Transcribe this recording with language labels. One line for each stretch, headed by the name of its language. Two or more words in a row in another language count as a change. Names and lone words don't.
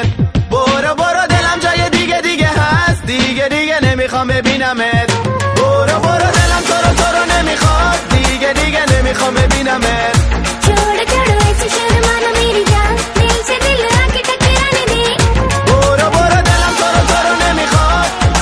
Persian: برو برو دلم جای دیگه هست دیگه نمیخوام ببینمت. برو برو دلم تو رو نمیخواد دیگه نمیخوام ببینمت.
Hindi: छोड़ छोड़ो ऐसी शर्म आना मेरी जान दिल से दिल आके टकराने दे.
Persian: برو برو دلم تو رو نمیخواد.